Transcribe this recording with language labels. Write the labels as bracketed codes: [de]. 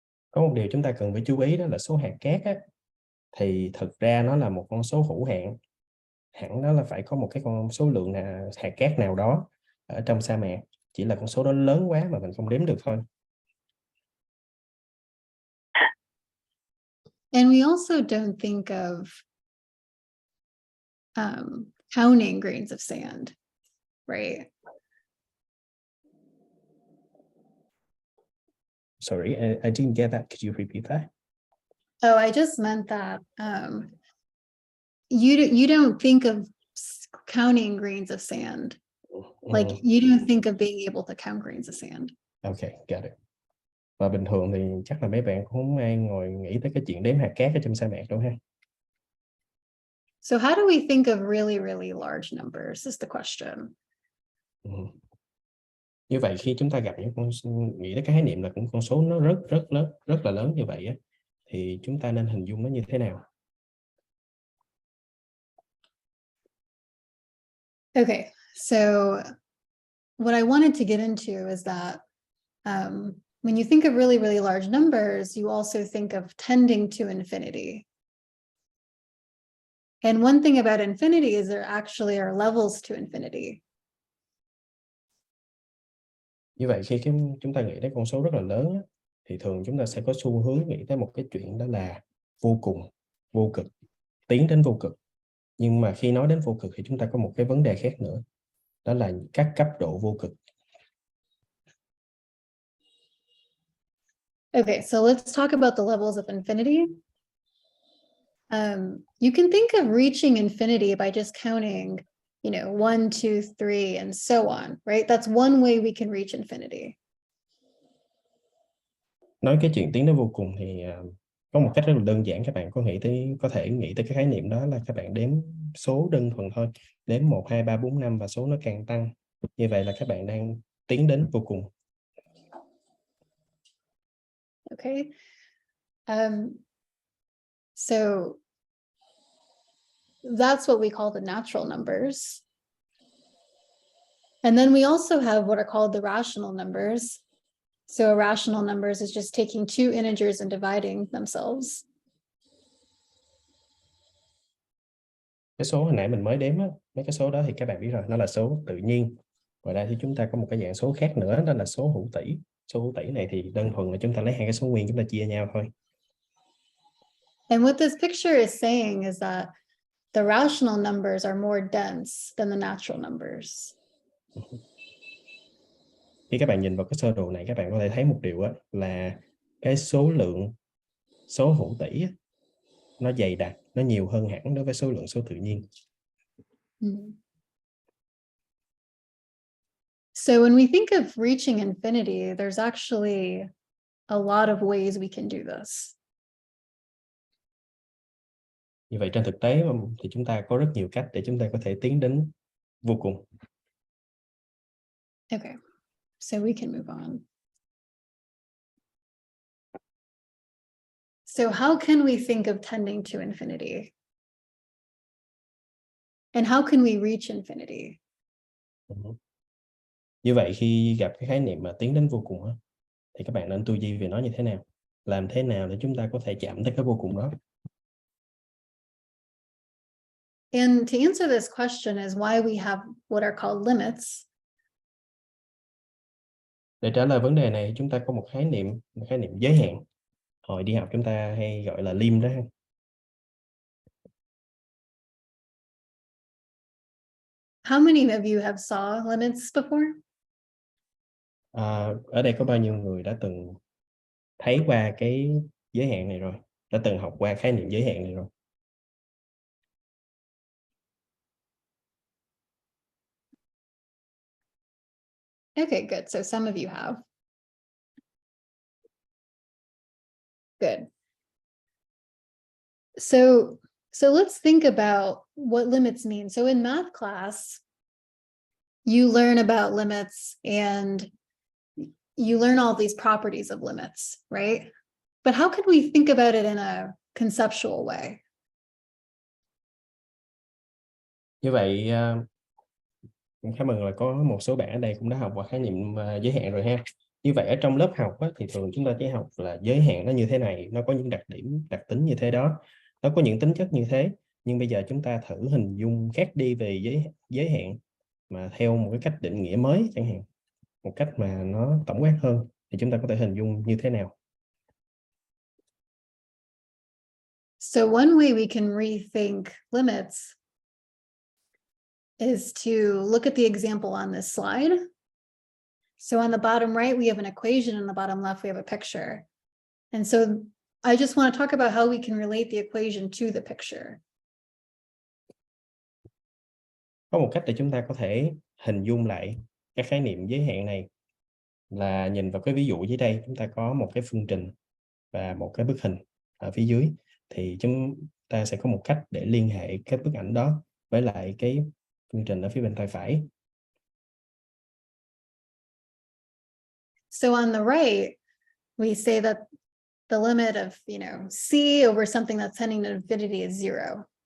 [vi] Có một điều chúng ta cần phải chú ý, đó là số hạt cát á, thì thực ra nó là một con số hữu hạn. Hẳn đó là phải có một cái con số lượng hạt cát nào đó ở trong sa mạc, chỉ là con số đó lớn quá mà mình không đếm được thôi. [en] And we also don't think of counting grains of sand, right? Sorry, I didn't get that. Could you repeat that? Oh, I just meant that you don't think of counting grains of sand. Like you don't think of being able to count grains of sand. Okay, got it. [vi] Và bình thường thì chắc là mấy bạn cũng không ai ngồi nghĩ tới cái chuyện đếm hạt cát ở trong sa mạc đâu ha. [en] So how do we think of really, really large numbers is the question. [vi] Như vậy khi chúng ta gặp những nghĩ tới cái khái niệm là những con số nó rất là lớn như vậy á, thì chúng ta nên hình dung nó như thế nào? [en] Okay, so what I wanted to get into is that when you think of really, really large numbers, you also think of tending to infinity. And one thing about infinity is there actually are levels to infinity. [vi] Như vậy khi chúng ta nghĩ đến con số rất là lớn á, thì thường chúng ta sẽ có xu hướng nghĩ tới một cái chuyện đó là vô cùng, vô cực, tiến đến vô cực. Nhưng mà khi nói đến vô cực thì chúng ta có một cái vấn đề khác nữa, đó là các cấp độ vô cực. [en] Okay, so let's talk about the levels of infinity. You can think of reaching infinity by just counting, 1, 2, 3, and so on, right? That's one way we can reach infinity. [vi] Nói cái chuyện tiến đến vô cùng thì có một cách rất là đơn giản, các bạn có thể nghĩ tới cái khái niệm đó là các bạn đếm số đơn thuần thôi, đếm 1, 2, 3, 4, 5 và số nó càng tăng. Như vậy là các bạn đang tiến đến vô cùng. [en] Okay. So that's what we call the natural numbers. And then we also have what are called the rational numbers. So rational numbers is just taking two integers and dividing themselves. [vi] Cái số hồi nãy mình mới đếm á, mấy cái số đó thì các bạn biết rồi, nó là số tự nhiên. Ngoài ra thì chúng ta có một cái dạng số khác nữa, đó là số hữu tỷ. Số hữu tỷ này thì đơn thuần là chúng ta lấy hai cái số nguyên chúng ta chia nhau thôi. [en] And what this picture is saying is that the rational numbers are more dense than the natural numbers. [vi] Khi các bạn nhìn vào cái sơ đồ này, các bạn có thể thấy một điều á, là cái số lượng số hữu tỷ á, nó dày đặc, nó nhiều hơn hẳn đối với số lượng số tự nhiên. [en] So when we think of reaching infinity, there's actually a lot of ways we can do this. [vi] Như vậy trên thực tế thì chúng ta có rất nhiều cách để chúng ta có thể tiến đến vô cùng. [en] Okay, so we can move on. So how can we think of tending to infinity? And how can we reach infinity? [vi] Như vậy khi gặp cái khái niệm mà tiến đến vô cùng á, thì các bạn nên tư duy về nó như thế nào? Làm thế nào để chúng ta có thể chạm tới cái vô cùng đó? [en] And to answer this question is why we have what are called limits. [vi] Để trả lời vấn đề này, chúng ta có một khái niệm giới hạn. Hồi đi học chúng ta hay gọi là lim đó. [en] How many of you have saw limits before? [vi] Ở đây có bao nhiêu người đã từng thấy qua cái giới hạn này rồi? Đã từng học qua khái niệm giới hạn này rồi? [en] Okay, good. So some of you have. Good. So let's think about what limits mean. So in math class, you learn about limits and you learn all these properties of limits, right? But how can we think about it in a conceptual way? [vi] Như vậy khá mừng là có một số bạn ở đây cũng đã học qua khái niệm giới hạn rồi ha. Như vậy ở trong lớp học á, thì thường chúng ta chỉ học là giới hạn nó như thế này, nó có những đặc tính như thế đó, nó có những tính chất như thế. Nhưng bây giờ chúng ta thử hình dung khác đi về giới hạn mà theo một cái cách định nghĩa mới chẳng hạn, một cách mà nó tổng quát hơn, thì chúng ta có thể hình dung như thế nào? [en] So one way we can rethink limits is to look at the example on this slide. So on the bottom right, we have an equation, and the bottom left, we have a picture. And so I just want to talk about how we can relate the equation to the picture. [vi] Có một cách để chúng ta có thể hình dung lại cái khái niệm giới hạn này là nhìn vào cái ví dụ dưới đây. Chúng ta có một cái phương trình và một cái bức hình ở phía dưới, thì chúng ta sẽ có một cách để liên hệ cái bức ảnh đó với lại cái phương trình ở phía bên tay phải. [en] So on the right, we say that the limit of, c over something that's tending to infinity is 0.